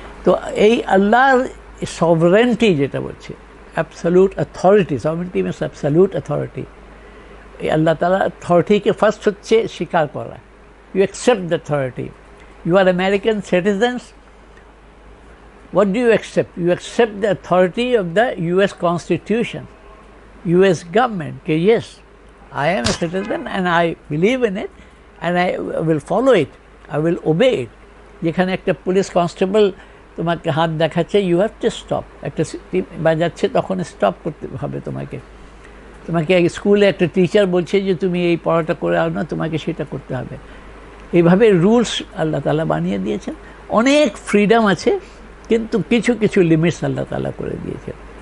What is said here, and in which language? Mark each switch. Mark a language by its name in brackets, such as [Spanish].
[Bangla] তো এই আল্লাহর সভরেন্টি যেটা বলছে, absolute authority, [English] Sovereignty means absolute authority. [Bangla] এই আল্লাহ তাআলা অথরিটিকে ফার্স্ট হচ্ছে স্বীকার করা। [English] You accept the authority. You are American citizens, what do you accept? You accept the authority of the US Constitution, US government. Okay, yes, I am a citizen and I believe in it and I will follow it, I will obey it. [Bangla] যেখানে একটা police constable তোমাকে হাত দেখাচ্ছে, [English] You have to stop. [Bangla] একটা বাজাচ্ছে, তখন stop করতে হবে তোমাকে। তোমাকে স্কুলে একটা টিচার বলছে যে তুমি এই পড়াটা করে আও না, তোমাকে সেটা করতে হবে। এইভাবে রুলস আল্লাহ তাআলা বানিয়ে দিয়েছেন। অনেক ফ্রিডম আছে, কিন্তু কিছু কিছু লিমিটস আল্লাহ তাআলা করে দিয়েছেন।